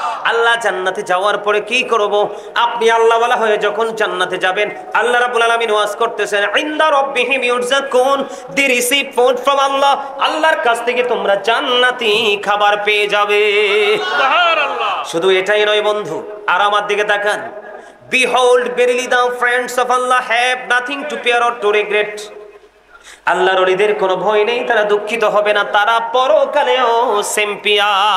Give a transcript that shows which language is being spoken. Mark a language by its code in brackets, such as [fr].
[bn] আল্লাহ জান্নাতে যাওয়ার পরে কি করব? আপনি আল্লাহওয়ালা হয়ে যখন জান্নাতে যাবেন, আল্লাহ রাব্বুল আলামিন ওয়াজ করতেছেন, [ar] ইনদা রাব্বিহিম ইউরযাকুন, [en] They receive food from Allah. [bn] আল্লাহর কাছ থেকে তোমরা জান্নাতি খাবার পেয়ে যাবে। সুবহানাল্লাহ। শুধু এটাই নয় বন্ধু, আর আমার দিকে তাকান। [en] Behold, verily the friends of Allah have nothing to fear or to regret. [bn] আল্লাহর ওলিদের কোনো ভয় নেই, তারা দুঃখিত হবে না, তারা পরকালেও চ্যাম্পিয়ন।